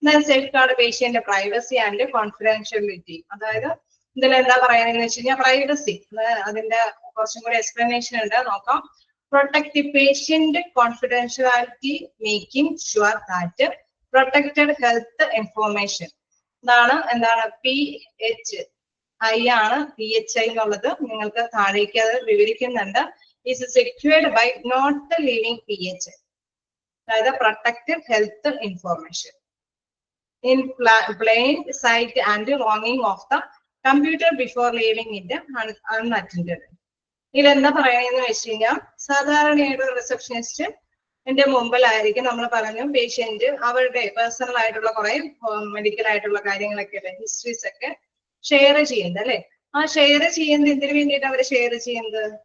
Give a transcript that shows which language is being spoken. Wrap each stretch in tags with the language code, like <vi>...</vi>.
<en>Safeguard patient privacy and confidentiality.</en> <ml>അതായത് ഇതിൽ എന്താ പറയാനെന്ന് വെച്ച് കഴിഞ്ഞാൽ പ്രൈവസി, അതിന്റെ കുറച്ചും കൂടി എക്സ്പ്ലനേഷൻ ഉണ്ട്, നോക്കാം.</ml> <en>Protect the patient confidentiality, making sure that protected health information.</en> <ml>എന്താണ് PHI ആണ്. PHI എന്നുള്ളത് നിങ്ങൾക്ക് താഴേക്ക് അത് വിവരിക്കുന്നുണ്ട്.</ml> <en>Is secured by not leaving PHI, അതായത് protected health information in plain sight and longing of the computer before leaving it unattended.</en> <ml>ഇതിലെന്താ പറയുന്നതെന്ന് വെച്ച് കഴിഞ്ഞാൽ സാധാരണയായിട്ട് റിസപ്ഷനിസ്റ്റ് എന്റെ മുമ്പിലായിരിക്കും, നമ്മൾ പറഞ്ഞു പേഷ്യന്റ് അവരുടെ പേഴ്സണൽ ആയിട്ടുള്ള കുറെ മെഡിക്കൽ ആയിട്ടുള്ള കാര്യങ്ങളൊക്കെ അല്ലെ, ഹിസ്റ്ററീസ് ഒക്കെ ഷെയർ ചെയ്യുന്നത് അല്ലെ. ആ ഷെയർ ചെയ്യുന്നത് എന്തിനു വേണ്ടിയിട്ട് അവർ ഷെയർ ചെയ്യുന്നത്?</ml>